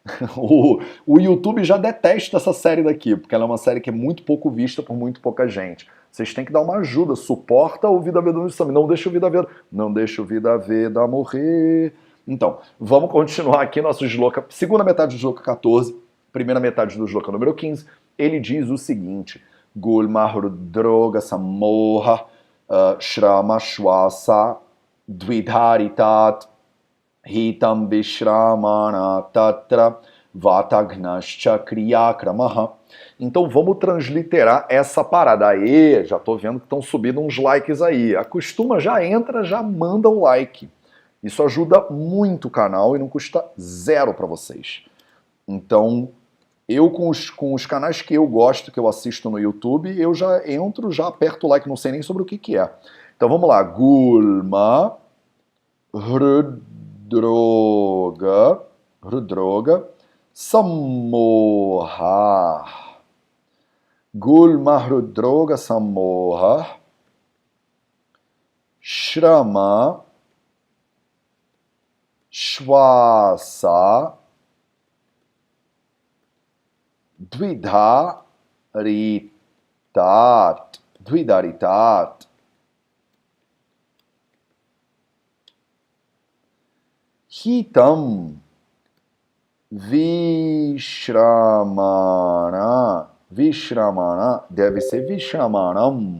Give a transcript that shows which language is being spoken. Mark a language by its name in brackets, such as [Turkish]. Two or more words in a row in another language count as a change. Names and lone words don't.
[Portuguese] O YouTube já detesta essa série daqui, porque ela é uma série que é muito pouco vista por muito pouca gente. Vocês têm que dar uma ajuda, suporta o Vida Veda no Exame, não deixa o Vida Veda morrer. Então, vamos continuar aqui nosso shloka, segunda metade do shloka 14, primeira metade do shloka número 15. Ele diz o seguinte: [Sanskrit] गुल्म रुद्रोग समोह श्रम श्वास द्विधारितत् हितम् विश्रमण तत्र वातघ्नश्च क्रियाक्रमः. [Portuguese] Então vamos transliterar essa parada. Aê, já tô vendo que estão subindo uns likes aí. Acostuma, já entra, já manda um like. Isso ajuda muito o canal e não custa zero para vocês. Então, eu com os canais que eu gosto, que eu assisto no YouTube, eu já entro, já aperto o like, não sei nem sobre o que é. Então vamos lá. [Sanskrit] गुल्म हृद्रोग सम्मोह. गुल्म हृद्रोग सम्मोह श्रम श्वास द्विदारितत् हितम् विश्रमण, [Portuguese] deve ser Vishramanam.